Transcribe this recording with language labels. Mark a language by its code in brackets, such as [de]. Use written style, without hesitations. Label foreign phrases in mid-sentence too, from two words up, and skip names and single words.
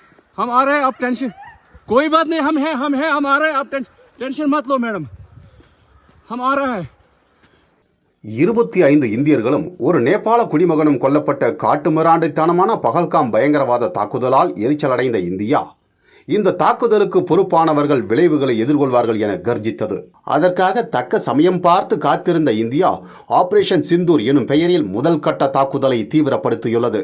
[hi] हम आ रहे हैं, आप टेंशन कोई बात नहीं, हम हैं हम आ रहे हैं, आप टेंशन मत लो मैडम, हम आ रहे हैं. [ta] 25 இந்தியர்களும் ஒரு நேபாள குடிமகனும் கொல்லப்பட்ட காட்டுமிராண்டித்தனமான பகல்காம் பயங்கரவாத தாக்குதலால் எரிச்சலடைந்த இந்தியா இந்த தாக்குதலுக்கு பொறுப்பானவர்கள் விளைவுகளை எதிர்கொள்வார்கள் என கர்ஜித்தது. அதற்காக தக்க சமயம் பார்த்து காத்திருந்த இந்தியா ஆபரேஷன் சிந்தூர் எனும் பெயரில் முதல் கட்ட தாக்குதலை தீவிரப்படுத்தியுள்ளது.